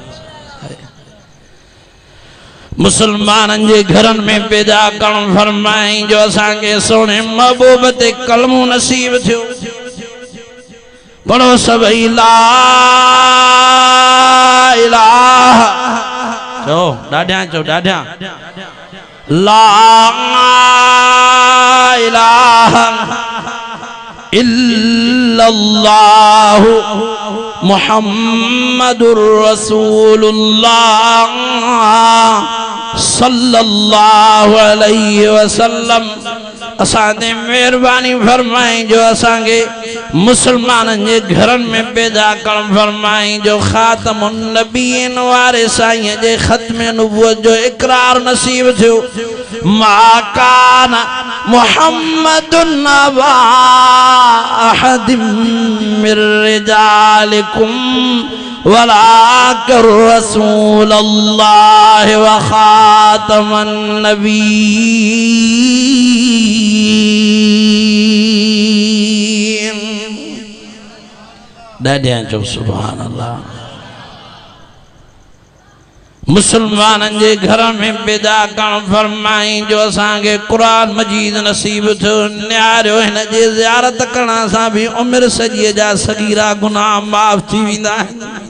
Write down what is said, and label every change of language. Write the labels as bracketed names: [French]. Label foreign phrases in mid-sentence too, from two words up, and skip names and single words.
[Sindhi] मुसलमाननि जे घरनि में पैदा करण फरमाई। जो असांखे सोने महबूब ते कलमो नसीब थियो। पढ़ो सभई [Arabic] لا إله [Sindhi] चो ॾाढा चो ॾाढा [Arabic] لا إله إلا الله محمد رسول الله صلى الله عليه وسلم. [Sindhi] असांखे मेहरबानी फरमाई जो असांखे मुसलमाननि जे घरनि में पैदा करण फरमाई। जो ख़ातमुन नबीन वारे साईं जे ख़त्म नबुवत जो इकरार नसीब थियो। [Arabic] ما كان محمد أبا أحد من رجالكم ولكن رسول الله وخاتم النبيين. [Sindhi] ॾाढा चो [Arabic] سبحان الله. [Sindhi] मुसलमाननि जे घर में पैदा करण फरमाई। जो असांखे कुरान मजीद नसीब थियो। न्यारियो हिन जे ज़ियारत करण सां भी उमिरि सॼीअ जा सगीरा गुनाह माफ़ थी वेंदा आहिनि।